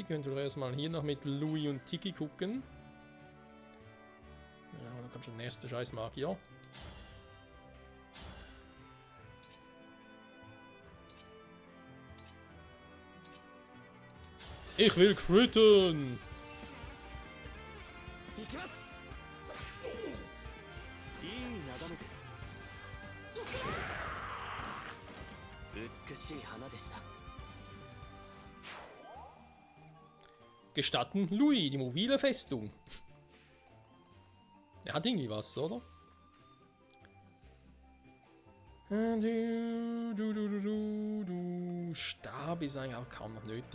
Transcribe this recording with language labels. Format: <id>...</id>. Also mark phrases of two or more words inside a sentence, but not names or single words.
<de>Könnte wir erstmal hier noch mit Louis und Tiki gucken. Ja, dann kommt schon der nächste scheiß Magier. Ich will critten!</de> <ja>行きます。いい眺めです。美しい花でした。</ja> <de>Gestatten Louis, die mobile Festung. Er hat irgendwie was, oder? Stab ist eigentlich auch kaum noch nötig.</de>